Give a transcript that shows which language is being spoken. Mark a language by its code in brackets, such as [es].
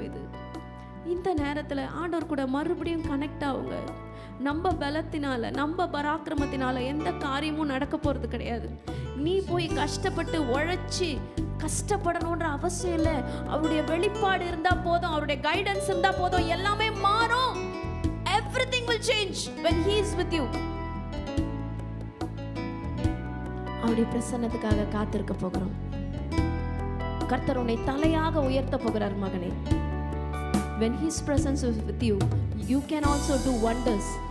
[ta] இது இந்த நேரத்தில் ஆண்டவர் கூட மறுபடியும் கனெக்ட் ஆகுங்க. நம்ம பலத்தினால, நம்ம பராக்கிரமத்தினால எந்த காரியமும் நடக்க போகிறது கிடையாது. நீ போய் கஷ்டப்பட்டு உழைச்சி கஷ்டப்படணுன்ற அவசியம் இல்லை. அவருடைய வெளிப்பாடு இருந்தால் போதும், அவருடைய கைடன்ஸ் இருந்தால் போதும், எல்லாமே மாறும். [en] Everything will change when he is with you. [ta] அவருடைய பிரசன்னத்துக்காக காத்திருக்க போகிறோம். கர்த்தர் உன்னை தலையாக உயர்த்த போகிறார் மகனே. [en] when His presence is with you, you can also do wonders.